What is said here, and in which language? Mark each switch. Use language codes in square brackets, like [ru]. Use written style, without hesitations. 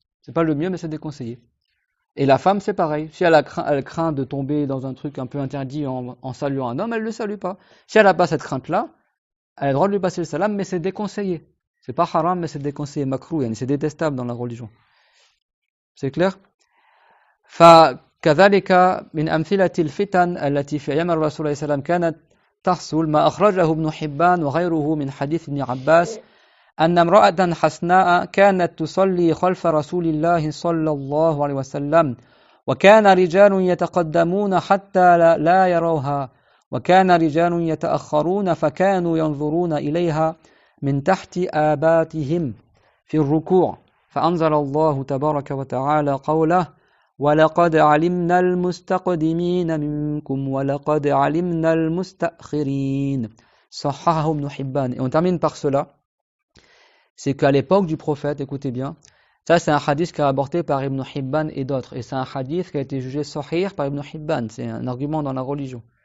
[fr] C'est pas le mieux, mais c'est déconseillé. Et la femme, c'est pareil. Si elle craint de tomber dans un truc un peu interdit en saluant un homme, elle ne le salue pas. Si elle n'a pas cette crainte-là, elle a le droit de lui passer le salam, mais c'est déconseillé. C'est pas haram, mais c'est déconseillé. Makrou, c'est détestable dans la religion. C'est clair? [ar] فكذلك من أمثلة الفتن التي في أيام الرسول صلى الله عليه وسلم كانت تحصل ما أخرجه ابن حبان وغيره من حديث ابن عباس أن امرأة حسناء كانت تصلي خلف رسول الله صلى الله عليه وسلم وكان رجال يتقدمون حتى لا يروها وكان رجال يتأخرون فكانوا ينظرون إليها من تحت آباتهم في الركوع فأنزل الله تبارك وتعالى قوله وَلَقَدْ عَلِمْنَا الْمُسْتَقْدِمِينَ مِنْكُمْ وَلَقَدْ عَلِمْنَا الْمُسْتَأْخِرِينَ صححه Ibn Hibban. Et on termine par cela, c'est qu'à l'époque du prophète, écoutez bien, ça c'est un hadith qui est rapporté par Ibn Hibban et d'autres, et c'est un hadith qui a été jugé sahih par Ibn Hibban, c'est un argument dans la religion.